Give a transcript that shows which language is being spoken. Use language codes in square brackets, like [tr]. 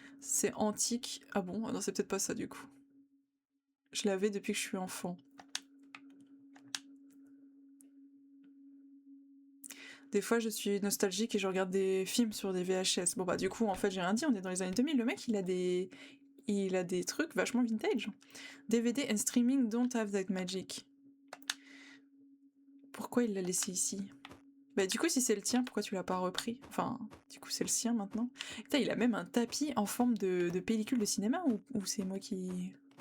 [fr] C'est antique. Ah bon? Non, c'est peut-être pas ça, du coup. Je l'avais depuis que je suis enfant. Des fois, je suis nostalgique et je regarde des films sur des VHS. Bon, bah, du coup, en fait, j'ai rien dit, on est dans les années 2000. Le mec, il a des trucs vachement vintage. [en] DVD and streaming don't have that magic. [fr] Pourquoi il l'a laissé ici? Bah, du coup, si c'est le tien, pourquoi tu l'as pas repris? Enfin, du coup, c'est le sien maintenant. Putain, il a même un tapis en forme de pellicule de cinéma, ou c'est moi qui...